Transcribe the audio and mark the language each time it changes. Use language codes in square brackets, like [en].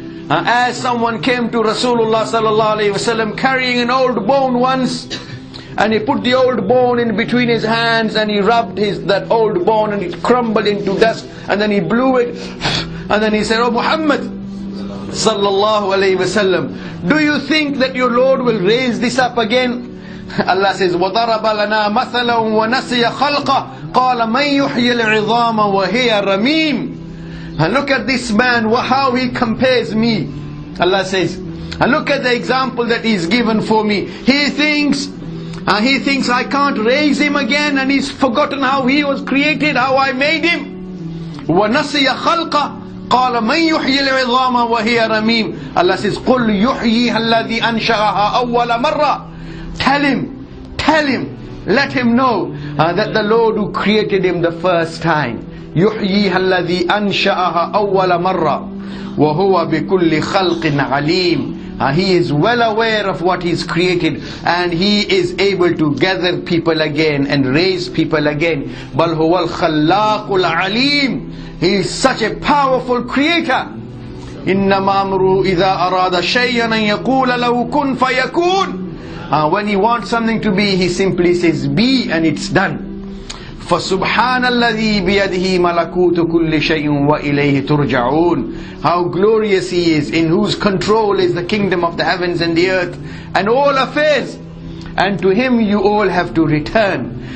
[en] As someone came to Rasulullah sallallahu alaihi wasallam carrying an old bone once, and he put the old bone in between his hands, and he rubbed that old bone, and it crumbled into dust, and then he blew it, and then he said, "Oh Muhammad sallallahu alaihi wasallam, do you think that your Lord will raise this up again?" Allah says, [ar] وَضَرَبَ لَنَا مَثَلًا وَنَسِيَ خَلْقًا قَالَ مَنْ يُحْيِي الْعِظَامَ وَهِيَ رَمِيمٌ. [en] And look at this man, how he compares me. Allah says, and look at the example that he's given for me. He thinks I can't raise him again, and he's forgotten how he was created, how I made him. [ar] وَنَسِيَ خَلْقًا قَالَ مَنْ يُحْيِي الْعِظَامَ وَهِيَ رَمِيمٌ. [en] Allah says, [ar] قُلْ يُحْيِيهَا الَّذِي أَنْشَأَهَا أَوَّلَ مَرَّةٍ. [en] Tell him, let him know that the Lord who created him the first time, [ar] يُحْيِيهَا الَّذِي أَنْشَأَهَا أَوَّلَ مَرَّةٍ وَهُوَ بِكُلِّ خَلْقٍ عَلِيمٌ. [en] He is well aware of what He's created, and He is able to gather people again and raise people again. [ar] بَلْ هُوَ الْخَلَّاقُ الْعَلِيمُ. [en] He is such a powerful creator. [ar] إِنَّمَا أَمْرُهُ إِذَا أَرَادَ شَيْئًا أَن يَقُولَ لَهُ كُن فَيَكُونُ. [en] When He wants something to be, He simply says be, and it's done. [ar] فَسُبْحَانَ الَّذِي بِيَدِهِ مَلَكُوتُ كُلِّ شَيْءٍ وَإِلَيْهِ تُرْجَعُونَ. [en] How glorious He is, in whose control is the kingdom of the heavens and the earth, and all affairs, and to Him you all have to return.